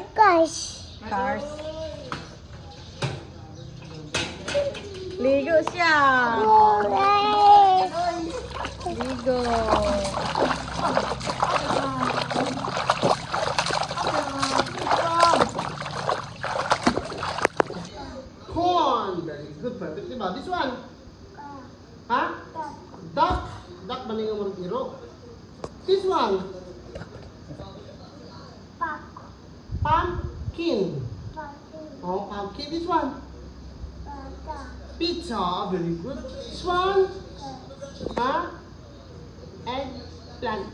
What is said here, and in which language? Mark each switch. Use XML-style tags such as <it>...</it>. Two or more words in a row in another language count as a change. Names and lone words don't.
<en>Guys.</en> <ceb>Cars. Ligo siya. Ligo.</ceb> <en>Corn. Very good. Perfect, diba? This one.</en> <ceb>Ha? Duck. Duck ba nga mo iro?</ceb> <en>This one. Pumpkin. Oh, pumpkin. This one. Pizza. Very good. This one. Ha? Eggplant.</en>